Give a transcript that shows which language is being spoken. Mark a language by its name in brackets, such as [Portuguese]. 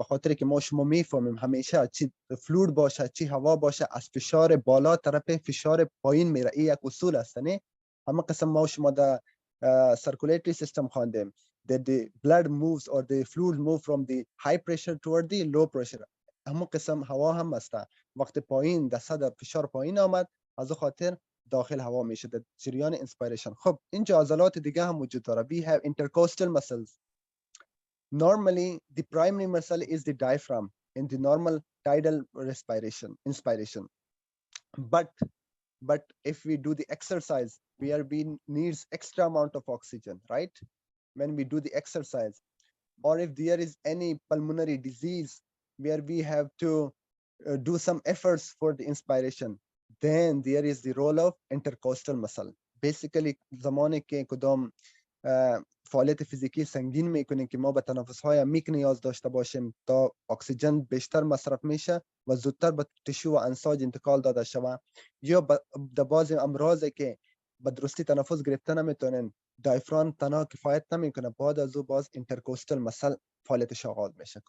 [Persian] به خاطر که ما شما میفهمیم همیشه چی فلوید باشه چی هوا باشه, از فشار بالا طرف فشار پایین میره. این یک اصول است. نه همه قسم ما شما در circulatory system خواندیم [English] that the blood moves or the fluid move from the high pressure toward the low pressure. [Persian] همه قسم هوا هم است. وقتی پایین در صدر فشار پایین آمد, از خاطر داخل هوا میشه در جریان inspiration. خب اینجا عضلات دیگه هم وجود داره. [English] We have intercostal muscles. Normally the primary muscle is the diaphragm in the normal tidal respiration, inspiration. But if we do the exercise where we needs extra amount of oxygen, right? When we do the exercise, or if there is any pulmonary disease where we have to do some efforts for the inspiration, then there is the role of intercostal muscle. [Persian] Basically زمانی که کدام فعالیت فیزیکی سنگین میکنیم که ما به تنفس‌های عمیق نیاز داشته باشیم تا اکسیژن بیشتر مصرف میشه و زودتر به تشو و انساج انتقال داده شود, یا در بعضی امراضی که به درستی تنفس گرفته نمیتونن, دایفرام تنها کفایت نمیکنه, بعد از او باز اینترکوستال مسل فعالیتش آغاز میشه.